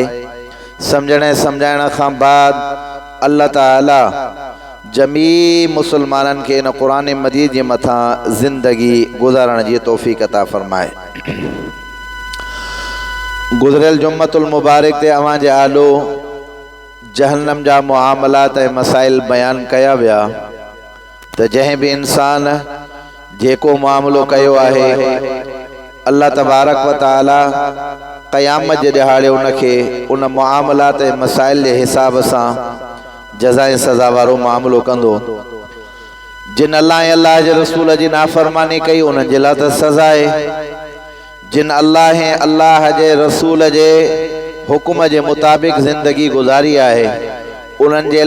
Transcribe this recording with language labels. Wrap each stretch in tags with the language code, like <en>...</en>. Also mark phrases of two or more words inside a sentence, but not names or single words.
<sd>सम्झाइण खां बाद अल्लाह ताला जमी मुसलमाननि खे इन क़ुरान मजीद जे मथां ज़िंदगी गुज़ारण जी तौफ़ीक़ अता फ़रमाए। गुज़रियल जुम्मतुल मुबारक ते अवां जे आलो जहन्नम जा मुआमलात ऐं मसाइल बयान कया विया त जंहिं बि इंसान जेको मामलो कयो आहे अल्लाह तबारक व तआला क़यामत जे ॾिहाड़े उनखे उन मुआमलात ऐं मसाइल जे हिसाब सां जज़ा ऐं सज़ा वारो मामिलो कंदो। जिन अल्लाह ऐं अल्लाह जे रसूल जी नाफ़रमानी कई उन्हनि जे लाइ त सज़ा आहे। जिन अल्लाह ऐं अल्लाह जे रसूल जे हुकुम जे मुताबिक़ ज़िंदगी गुज़ारी आहे उन्हनि जे</sd>